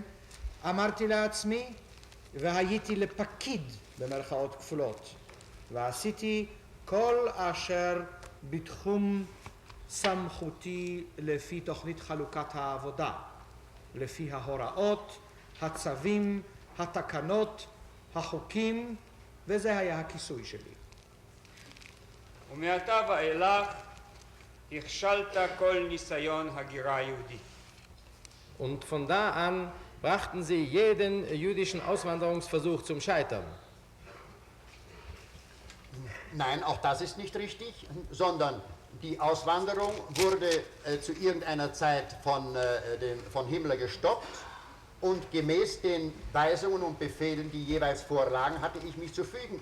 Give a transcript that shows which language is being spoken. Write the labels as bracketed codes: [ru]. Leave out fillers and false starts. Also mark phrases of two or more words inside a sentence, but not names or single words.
[he] אמרתי לעצמי, והייתי לפקיד במרכאות כפולות, ועשיתי כל אשר בתחום סמכותי לפי תוכנית חלוקת העבודה, לפי ההוראות, הצווים, התקנות, החוקים, וזה היה הכיסוי שלי. ומעתה ואילך הכשלת כל ניסיון הגירה יהודית. [de] Und von da an brachten sie jeden jüdischen Auswanderungsversuch zum Scheitern. Nein, auch das ist nicht richtig, sondern die Auswanderung wurde zu irgendeiner Zeit von Himmler gestoppt und gemäß den Weisungen und Befehlen, die jeweils vorlagen, hatte ich mich zu fügen.